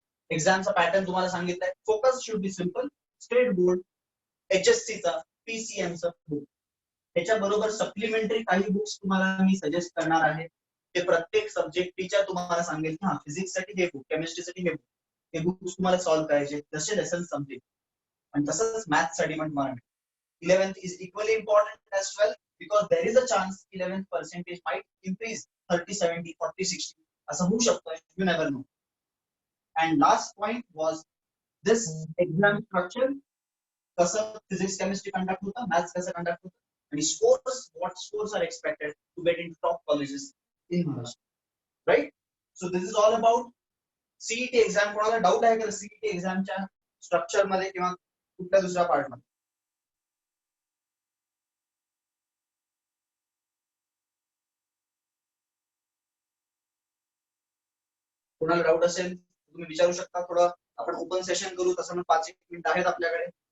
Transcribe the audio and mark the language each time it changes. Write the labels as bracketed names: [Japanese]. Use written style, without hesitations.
[Marathi] एक्झामचा pattern तुम्हाला सांगितलंय. [English] Focus should be simple. [Marathi] State board, एचएससीचा, पीसीएमचा book, त्याच्याबरोबर सप्लिमेंटरी काही बुक्स तुम्हाला मी सजेस्ट करणार आहे. ते प्रत्येक सब्जेक्ट टीचर तुम्हाला सांगेल की हा फिजिक्स साठी हे बुक, केमिस्ट्रीसाठी हे बुक, हे बुक्स तुम्हाला सॉल्व्ह करायचे जसे लेसन संपतील. आणि तसंच मॅथ्स साठी पण तुम्हाला [English] 11th is equally important as well, because there is a chance 11th percentage might increase 30, 70, 40, 60 [Marathi] असं होऊ शकतं. [English] You never know. And last point was this exam structure. [Marathi] कसं फिजिक्स केमिस्ट्री कंडक्ट होतं, मॅथ्स कसं कंडक्ट होतं, आणि [English] scores, what scores are expected to get into top colleges in Maharashtra. Right? So this is all about CET exam. [Marathi] कोणाला doubt आहे का CET एक्झामच्या structure मध्ये किंवा कुठल्या दुसऱ्या पार्ट मध्ये? कोणाला डाऊट असेल तुम्ही विचारू शकता. थोडं आपण ओपन सेशन करू, तसं मग 5 मिनिट आहेत आपल्याकडे.